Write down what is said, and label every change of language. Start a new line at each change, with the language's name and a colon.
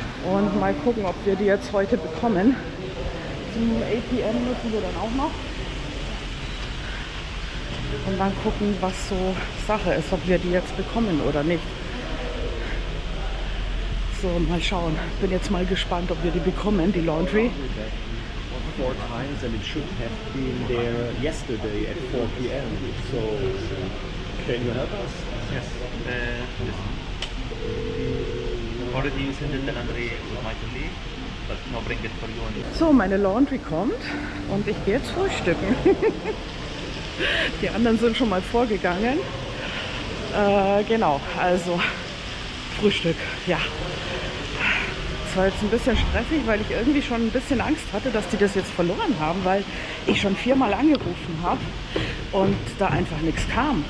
German: Und mal gucken, ob wir die jetzt heute bekommen. Zum ATM müssen wir dann auch noch. Und dann gucken, was so Sache ist, ob wir die jetzt bekommen oder nicht. So, mal schauen. Bin jetzt mal gespannt, ob wir die bekommen, die Laundry.
English: 4 times and it should have been there yesterday at 4 p.m. So, can you help us? Yes. Already sent the laundry automatically, but now bring it for you only.
German: So, meine Laundry kommt und ich gehe jetzt frühstücken. Die anderen sind schon mal vorgegangen. Genau, also Frühstück, ja. Es war jetzt ein bisschen stressig, weil ich irgendwie schon ein bisschen Angst hatte, dass die das jetzt verloren haben, weil ich schon 4-mal angerufen habe und da einfach nichts kam.